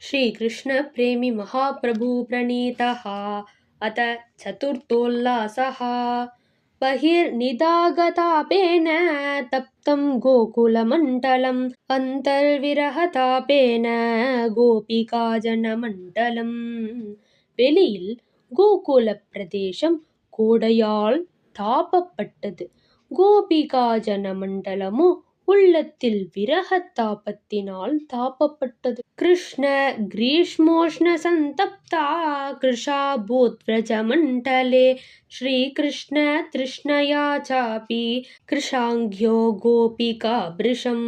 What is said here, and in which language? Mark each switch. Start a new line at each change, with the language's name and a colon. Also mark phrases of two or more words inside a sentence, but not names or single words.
Sanskrit: श्रीकृष्णप्रेमी महाप्रभुप्रणीतः अथ चतुर्थोल्लासः। बहिर्निदागतापेन तप्तं गोकुलमण्डलम् अन्तर्विरहतापेन गोपिकाजनमण्डलम्।
Tamil: வெளியில் கோகுல பிரதேசம் கோடையால் தாபப்பட்டது. கோபிகாஜன மண்டலமோ உள்ளத்தில் விரகத்தாபத்தினால் தாபப்பட்டது.
Sanskrit: कृष्ण ग्रीष्मोष्ण संतप्ता कृशा भूद्व्रज मण्डले श्रीकृष्ण तृष्णया चापि कृशाङ्ग्यो गोपिका भृशम्.